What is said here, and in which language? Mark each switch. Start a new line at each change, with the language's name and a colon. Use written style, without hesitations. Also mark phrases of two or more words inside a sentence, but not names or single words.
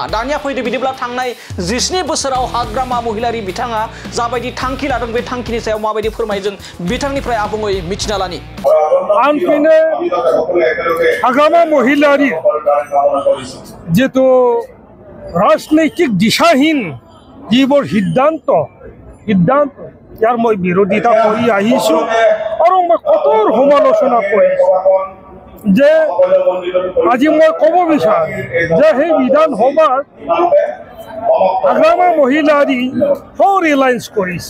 Bodo: दानिया फैदो बिदिब्ला थांनाय 19 बोसोराव हाग्रामा महिलारि बिथाङा जाबायदि थांखि लादों बे थांखिनि सायाव माबायदि फोरमायदों बिथांनिफ्राय आबुङै मिथिना लानि। हाग्रामा महिलारि जेतु राजनैतिक दिशाहीन
Assamese: যিবোৰ সিদ্ধান্ত ইয়াৰ মই বিৰোধিতা কৰি আহিছোঁ আৰু মই কঠোৰ সমালোচনা কৰিছোঁ যে আজি মই ক'ব বিচাৰোঁ যে সেই বিধানসভাত হাগ্ৰামা মহিলাৰী ৰিলায়েন্স কৰিছে।